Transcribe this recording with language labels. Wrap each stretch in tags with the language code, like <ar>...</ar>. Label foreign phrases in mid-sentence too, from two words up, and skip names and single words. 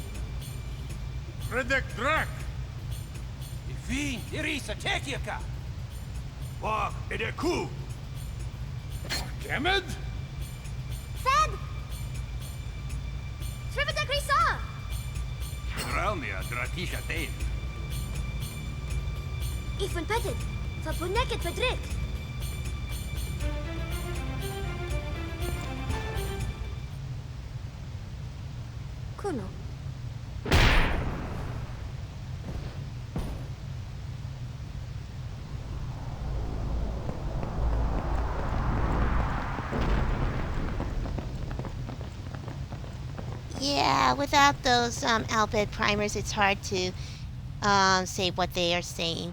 <en>Redek Drak! Ifin, Irisa, Tekiaka! Wag, Edeku! Kemed? Grisa! Draunia dratisha tein. Ik van Bhed, van Bonek het verdruk. Kuno. Yeah, without those Albed primers, it's hard to say what they are saying.</en>